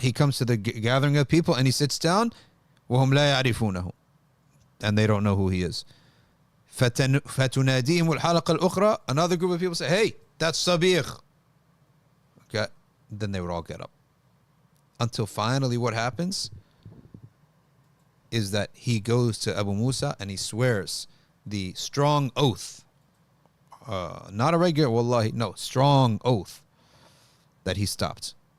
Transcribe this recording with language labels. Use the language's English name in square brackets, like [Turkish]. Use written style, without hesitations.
[English] He comes to the gathering of people and he sits down. [Arabic] وهم لا يعرفونه. [English] And they don't know who he is. [Arabic] فتناديهم الحلقة الأخرى. [English] Another group of people say, hey, that's Sabigh. Okay. Then they would all get up. Until finally what happens is that he goes to Abu Musa and he swears the strong oath. Not a regular, wallahi, no, strong oath that he stopped.